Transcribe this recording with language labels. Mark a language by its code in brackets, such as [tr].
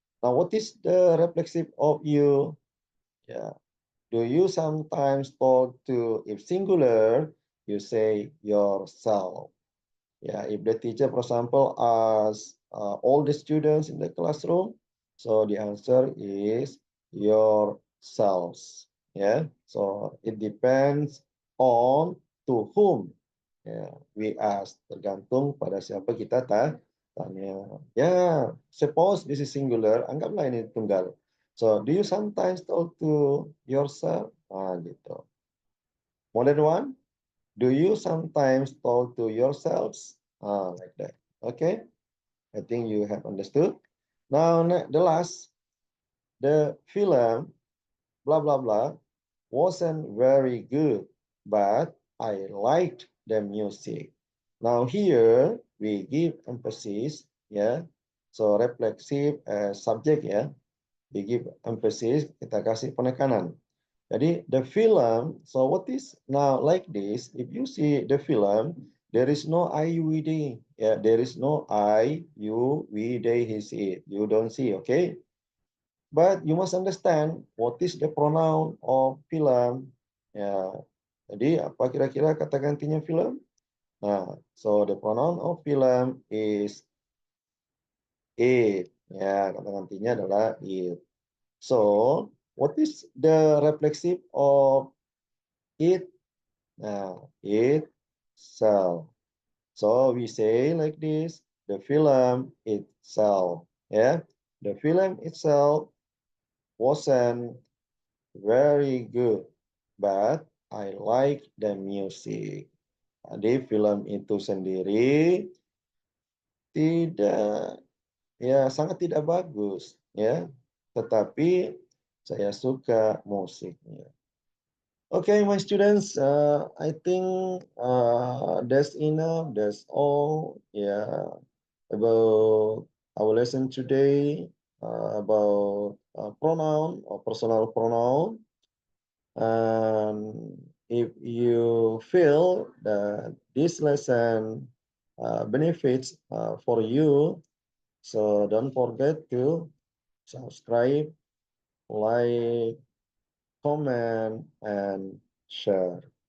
[en] Now what is the reflexive of you? Ya, do you sometimes talk to, if singular, you say yourself. Yeah, if the teacher, for example, asks all the students in the classroom, so the answer is yourselves. Yeah, so it depends on to whom. Yeah, we ask, [id] tergantung pada siapa kita tanya. [en] Ya, suppose this is singular, [id] anggaplah ini tunggal. [en] So, do you sometimes talk to yourself? Gitu. More than one? Do you sometimes talk to yourselves? Like that. Okay. I think you have understood. Now, the last, the film, blah, blah, blah, wasn't very good, but I liked the music. Now here, we give emphasis, yeah. So, reflexive subject, yeah. We give emphasis, [id] kita kasih penekanan. [en] Jadi the film, so what is now like this, if you see the film, there is no I, you, we, they. Yeah, there is no I, you, we, they, he, she. You don't see, okay? But you must understand what is the pronoun of film. [id] Ya, jadi apa kira-kira kata gantinya film? [en] Nah, so the pronoun of film is it. [id] Ya, kata gantinya adalah it. [en] So, what is the reflexive of it? Now, itself. So we say like this, the film itself. Yeah, the film itself wasn't very good, but I like the music. [id] Jadi film itu sendiri tidak, ya sangat tidak bagus, ya. Tetapi saya suka musiknya. [en] Okay, my students, I think that's enough. That's all. Yeah, about our lesson today about pronoun or personal pronoun. And if you feel that this lesson benefits for you, so don't forget to subscribe, like, comment, and share.